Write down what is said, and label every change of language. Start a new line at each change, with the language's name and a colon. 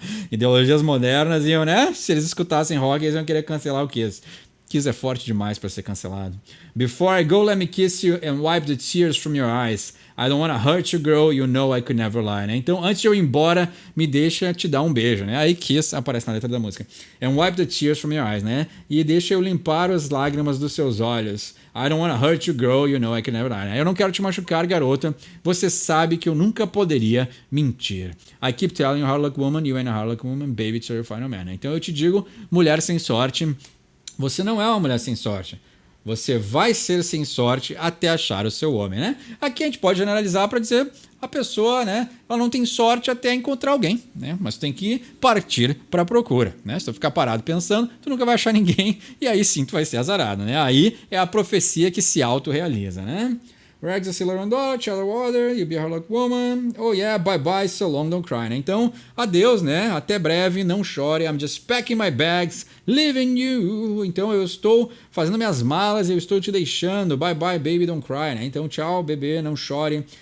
Portuguese: Ideologias modernas iam, né? Se eles escutassem rock, eles iam querer cancelar o Kiss. Kiss é forte demais para ser cancelado.
English: Before I go, let me kiss you and wipe the tears from your eyes. I don't wanna hurt you, girl, you know I could never lie, né?
Portuguese: Então, antes de eu ir embora, me deixa te dar um beijo, né? Aí Kiss aparece na letra da música.
English: And wipe the tears from your eyes,
Portuguese: né? E deixa eu limpar as lágrimas dos seus olhos.
English: I don't wanna hurt you, girl, you know I could never lie, né?
Portuguese: Eu não quero te machucar, garota. Você sabe que eu nunca poderia mentir.
English: I keep telling you, hard luck woman, you ain't a hard luck woman, baby, it's your final man, né?
Portuguese: Então eu te digo, mulher sem sorte, você não é uma mulher sem sorte. Você vai ser sem sorte até achar o seu homem, né? Aqui a gente pode generalizar para dizer a pessoa, né? Ela não tem sorte até encontrar alguém, né? Mas tu tem que partir para a procura, né? Se tu ficar parado pensando, tu nunca vai achar ninguém e aí sim tu vai ser azarado, né? Aí é a profecia que se autorrealiza, né?
English: Rags, a sailor on door, child of water, you'll be a hard luck woman. Oh yeah, bye bye, so long, don't cry, né?
Portuguese: Então, adeus, né? Até breve, não chore.
English: I'm just packing my bags, leaving you.
Portuguese: Então, eu estou fazendo minhas malas, eu estou te deixando.
English: Bye bye, baby, don't cry,
Portuguese: né? Então, tchau, bebê, não chore.